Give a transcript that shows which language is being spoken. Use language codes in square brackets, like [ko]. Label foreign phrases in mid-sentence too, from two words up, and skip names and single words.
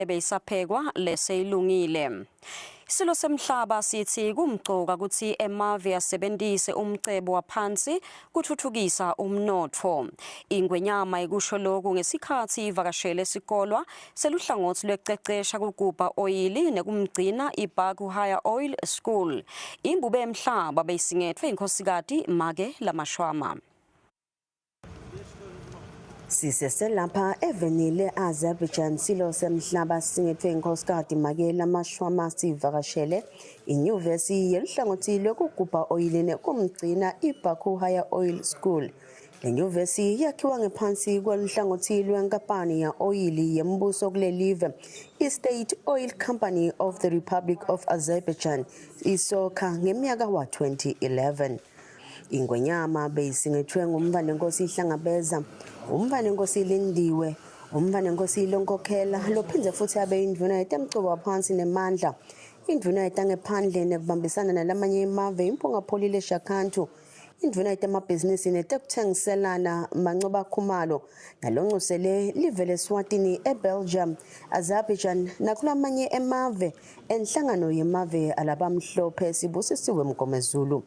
[ss] beyisaphekwa leseyilungile. Isilo semhlaba sithi kumgcoka ukuthi emave asebenzise umcebo waphansi kuthuthukisa umnotho. Ingwenyama ikusho lokhu ngesikhathi ivakashele esikolwa seluhlangothi lwececesha kugubha oyili nekumgcina iBaku Higher Oil School. Imbube emhlaba beyisingethwe inkhosikati Make Lamashwama. Siseselapha evenile Azerbaijan silo semhlaba singethwe inkhosikati Make Lamashwama sivakashele inyuvesi yeluhlangothi lokugubha oyili nekumgcina iBaku Higher Oil School. Le nyuvesi yakhiwa ngephansi kweluhlangothi lwenkampani ya oyili yembuso kulelive iState Oil Company of the Republic of Azerbaijan isokha ngeminyaka wa-2011. Ingwenyama beyisingethwe ngumvanenkosi Hlangabeza, umvanenkosi Lindiwe, umvanenkosi Lonkokhela lophindze futhi abe indvuna yetemculo waphansi nemandla, indvuna yetangephandle nekubambisana nalamanye emave impungapholi Shakhantu, indvuna yetemabhizinisi netekuthengiselana Mancoba Khumalo nalonxusele live leSwatini eBelgium, Azerbaijan nakulamanye emave enhlangano yemave alabamhlophe sibusisiwe Mgomezulu.